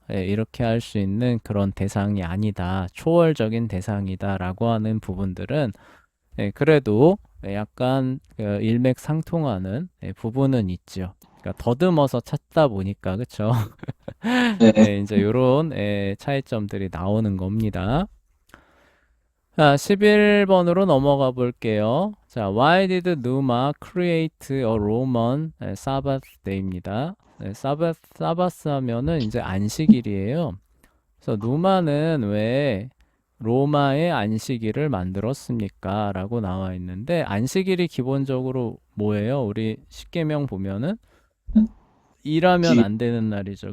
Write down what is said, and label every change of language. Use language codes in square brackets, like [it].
[ko] 이렇게 할 수 있는 그런 대상이 아니다. 초월적인 대상이다라고 하는 부분들은 그래도 약간 일맥상통하는 부분은 있죠. 그러니까 더듬어서 찾다 보니까, 그쵸? 네. 이제 요런 차이점들이 나오는 겁니다. 자, 11번으로 넘어가 볼게요. [en] 자, Why did Numa create a Roman Sabbath day입니다. [ko] 사바스 하면은 이제 안식일이에요. 그래서 누마는 왜 로마의 안식일을 만들었습니까? 라고 나와 있는데 안식일이 기본적으로 뭐예요? 우리 십계명 보면은 일하면 안 되는 날이죠.